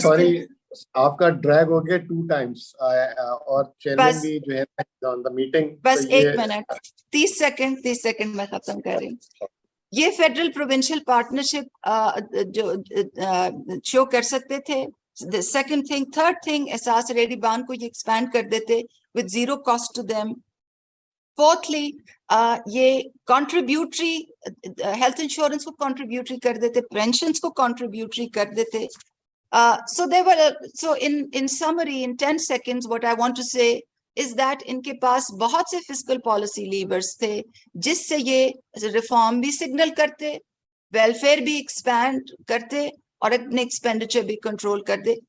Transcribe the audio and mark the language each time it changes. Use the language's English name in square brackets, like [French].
[English] sorry [Hindi] आपका ड्रैग हो गया 2 times और चेयरमैन भी जो है [English] On the meeting. [Hindi] बस 1 मिनट 30 सेकंड मैं खत्म कर रही हूँ। ये फेडरल प्रोविंशियल पार्टनरशिप जो शो कर सकते थे। [English] The second thing, third thing, [Hindi] एहसास रेडी बांध को ये एक्सपैंड कर देते [English] with zero cost to them. [Hindi] Fourthly, ये contributory health insurance को contributory कर देते, pensions को contributory कर देते. [English] So there were so in summary, in 10 seconds, what I want to say is that [Hindi] इनके पास बहुत से fiscal policy levers थे जिससे ये reform भी signal करते, welfare भी expand करते और अपने expenditure भी control कर दे.